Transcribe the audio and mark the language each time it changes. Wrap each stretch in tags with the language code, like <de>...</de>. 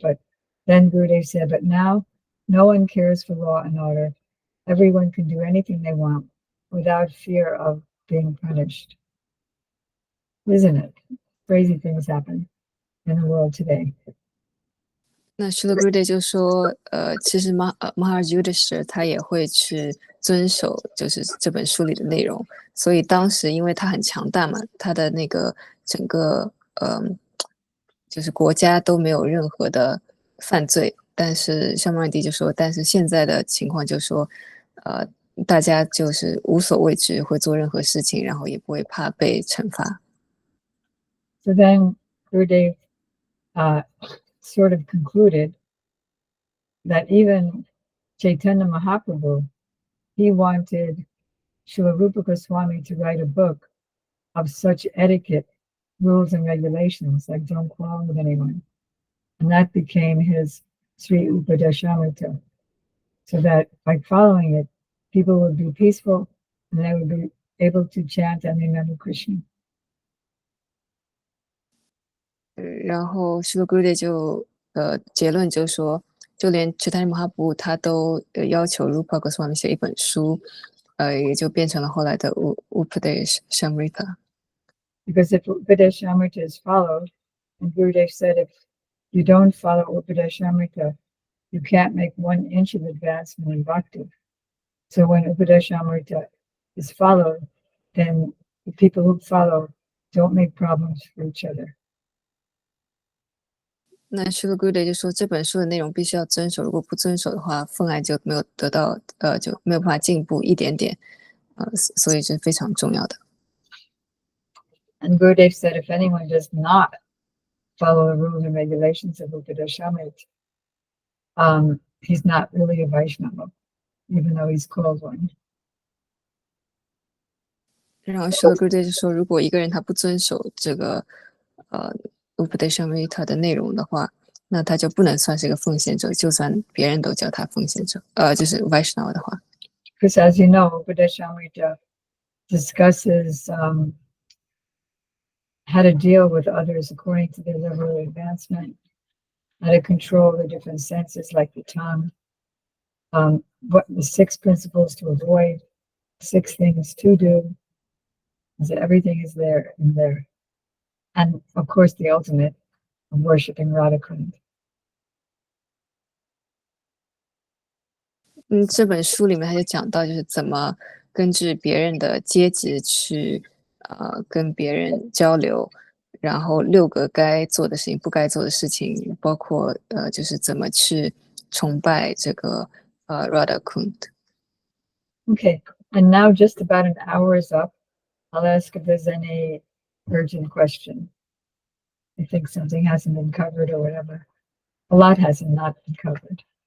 <en>But then Gurudev said, but now no one cares for law and order. Everyone can do anything they want without fear of being punished. Isn't it? Crazy things happen in the world today.</en> <zh>那 Srila Gurudev 就说，其实Maharaj Yudhishthira 他也会去遵守，就是这本书里的内容。所以当时因为他很强大嘛，他的那个整个就是国家都没有任何的犯罪。但是香曼迪就说，但是现在的情况就说，大家就是无所畏惧，会做任何事情，然后也不会怕被惩罚。</zh> <en>So then Gurudev sort of concluded that even Chaitanya Mahaprabhu, he wanted Srila Rupa Goswami to write a book of such etiquette, rules, and regulations, like don't quarrel with anyone. And that became his Sri Upadeshamrita, so that by following it, people would be peaceful and they would be able to chant and remember Krishna.</en> <zh>然后 s h i l Gurudev 就结论就说，就连 Chaitanya Mahaprabhu 他都要求 Rupa Goswami 写一本书，也就变成了后来的 Upadesh Shamrita。</zh> <en>Because if Upadeshamrita is followed, and Gurudev said if you don't follow Upadeshamrita, you can't make 1 inch of advancement in bhakti. So when Upadeshamrita is followed, then the people who follow don't make problems for each other.</en> <zh>那 s h i l Gurudev 就说这本书的内容必须要遵守，如果不遵守的话，奉爱就没有得到就没有办法进步一点点，所以是非常重要的。</zh> <en>And Gurudev said if anyone does not follow the rules and regulations of Upadeshamrita, he's not really a Vaishnava, even though he's called one.</en> <zh>然后 s h i l Gurudev 就说，如果一个人他不遵守这个Upadeshamrita 的内容的话，那他就不能算是一个奉献者，就算别人都叫他奉献者，就是 Vaishnava 的话。</zh> <en>Because as you know, Upadeshamrita discusses how to deal with others according to their level of advancement, how to control the different senses like the tongue, what the 6 principles to avoid, 6 things to do. So everything is there in there. And of course, the ultimate of worshiping Radharani.</en> <zh>这本书里面他就讲到，就是怎么根据别人的阶级去跟别人交流，然后6个该做的事情、不该做的事情，包括就是怎么去崇拜这个Radha Kund。</zh> <en>Okay, and now just about an hour is up. I'll ask if there's any urgent question. I think something hasn't been covered or whatever. A lot has not been covered.</en>